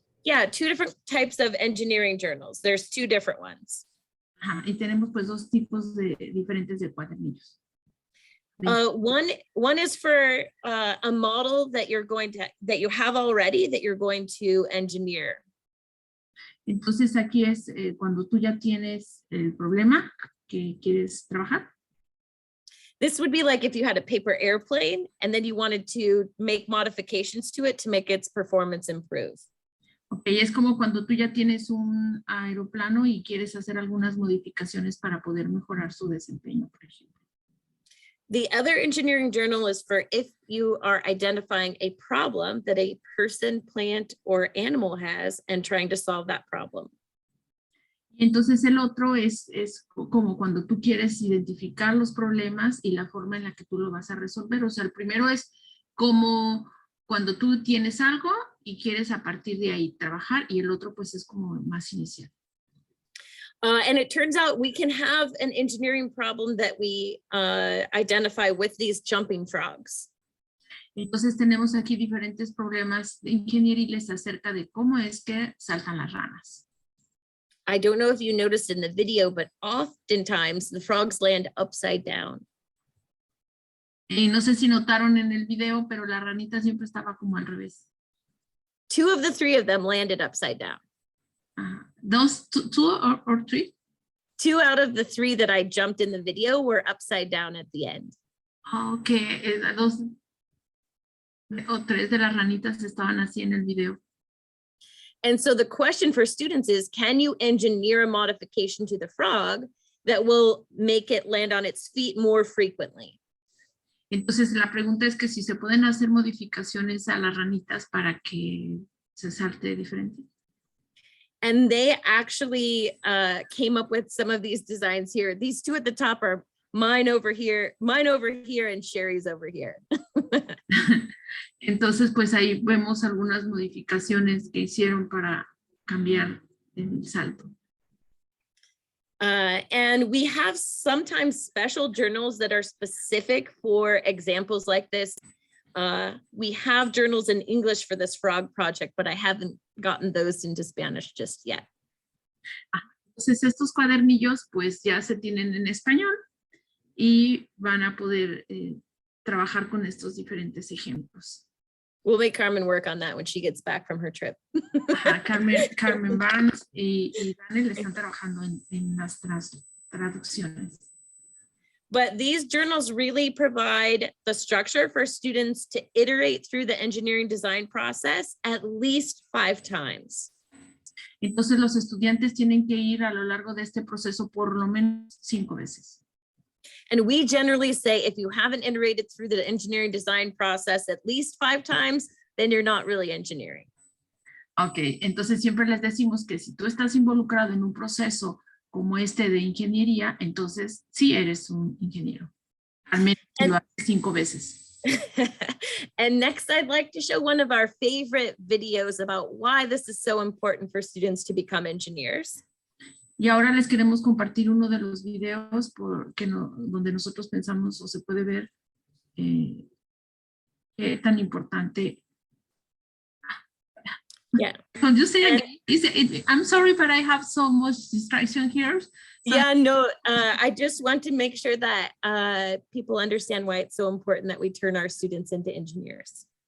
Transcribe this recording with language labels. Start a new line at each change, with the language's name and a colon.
English: Yeah, two different types of engineering journals. There's two different ones.
Spanish: Ajá, y tenemos pues dos tipos diferentes de cuadernillos.
English: One is for a model that you have already that you're going to engineer.
Spanish: Entonces aquí es cuando tú ya tienes el problema que quieres trabajar.
English: This would be like if you had a paper airplane and then you wanted to make modifications to it to make its performance improve.
Spanish: Ok, es como cuando tú ya tienes un aeroplano y quieres hacer algunas modificaciones para poder mejorar su desempeño, por ejemplo.
English: The other engineering journal is for if you are identifying a problem that a person, plant, or animal has and trying to solve that problem.
Spanish: Y entonces el otro es como cuando tú quieres identificar los problemas y la forma en la que tú lo vas a resolver. O sea, el primero es como cuando tú tienes algo y quieres a partir de ahí trabajar, y el otro pues es como más inicial.
English: And it turns out we can have an engineering problem that we identify with these jumping frogs.
Spanish: Entonces tenemos aquí diferentes problemas ingenieriles acerca de cómo es que saltan las ranas.
English: I don't know if you noticed in the video, but oftentimes the frogs land upside down.
Spanish: Y no sé si notaron en el video, pero la ranita siempre estaba como al revés.
English: Two of the three of them landed upside down. Those two or three? Two out of the three that I jumped in the video were upside down at the end.
Spanish: Okay, dos o tres de las ranitas estaban así en el video.
English: And so the question for students is, can you engineer a modification to the frog that will make it land on its feet more frequently?
Spanish: Entonces la pregunta es que si se pueden hacer modificaciones a las ranitas para que se salte diferente.
English: And they actually came up with some of these designs here. These two at the top are mine over here, and Sherry's over here.
Spanish: Entonces, pues ahí vemos algunas modificaciones que hicieron para cambiar el salto.
English: And we have sometimes special journals that are specific for examples like this. We have journals in English for this frog project, but I haven't gotten those into Spanish just yet.
Spanish: Entonces estos cuadernillos pues ya se tienen en español y van a poder trabajar con estos diferentes ejemplos.
English: We'll make Carmen work on that when she gets back from her trip.
Spanish: Carmen Barnes y DaNel están trabajando en las traducciones.
English: But these journals really provide the structure for students to iterate through the engineering design process at least 5 times.
Spanish: Entonces los estudiantes tienen que ir a lo largo de este proceso por lo menos 5 veces.
English: And we generally say if you haven't iterated through the engineering design process at least 5 times, then you're not really engineering.
Spanish: Ok, entonces siempre les decimos que si tú estás involucrado en un proceso como este de ingeniería, entonces sí eres un ingeniero. Al menos si lo haces 5 veces.
English: And next, I'd like to show one of our favorite videos about why this is so important for students to become engineers.
Spanish: Y ahora les queremos compartir uno de los videos donde nosotros pensamos o se puede ver qué tan importante. Yeah.
English: Can you say again? I'm sorry, but I have so much distraction here. So yeah, no, I just want to make sure that people understand why it's so important that we turn our students into engineers.